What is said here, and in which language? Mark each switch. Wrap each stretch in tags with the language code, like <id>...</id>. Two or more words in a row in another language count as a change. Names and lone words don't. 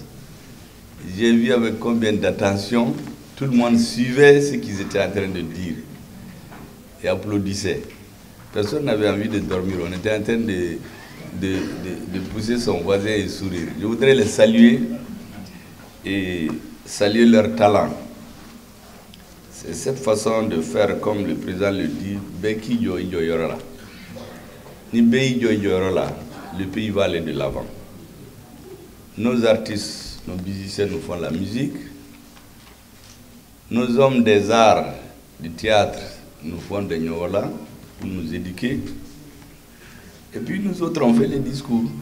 <fr>J'ai vu avec combien d'attention tout le monde suivait ce qu'ils étaient en train de dire et applaudissait. Personne n'avait envie de dormir. On était en train de pousser son voisin et sourire. Je voudrais les saluer et saluer leur talent. C'est cette façon de faire, comme le président le dit, Beki Jo Ijo Yorola. Ni Bei Jo Ijo Yorola, le pays va aller de l'avant. Nos artistes, nos musiciens nous font la musique. Nos hommes des arts, du théâtre, nous font des Nyola pour nous éduquer. Et puis nous autres, on fait les discours.</fr>